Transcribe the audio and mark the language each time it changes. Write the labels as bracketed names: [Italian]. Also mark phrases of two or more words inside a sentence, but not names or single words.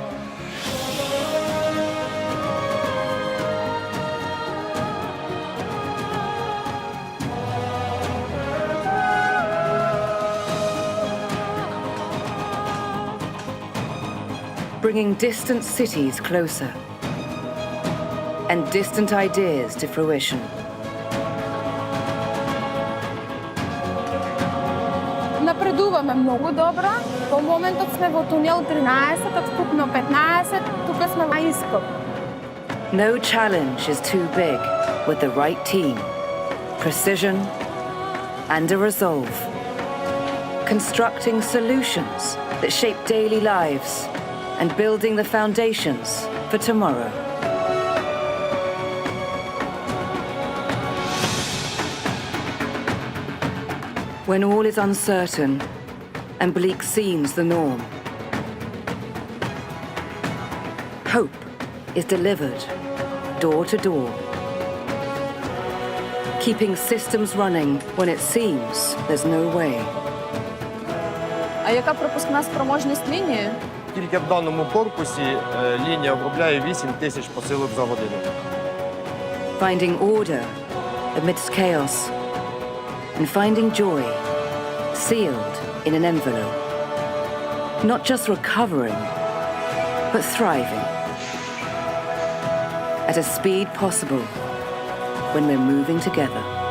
[English] Bringing distant cities closer and distant ideas to fruition. [Macedonian] Напредуваме много добре. По моментот сме во тунел 13, од вкупно 15, тука сме на искок. [English] No challenge is too big with the right team, precision, and a resolve. Constructing solutions that shape daily lives and building the foundations for tomorrow. When all is uncertain and bleak seems the norm, hope is delivered door to door, keeping systems running when it seems there's no way. [Ukrainian] А яка пропускна спроможність лінії? Тільки в даному корпусі лінія обробляє 8 тисяч посилок за годину. [English] Finding order amidst chaos and finding joy sealed in an envelope. Not just recovering, but thriving. At a speed possible when we're moving together.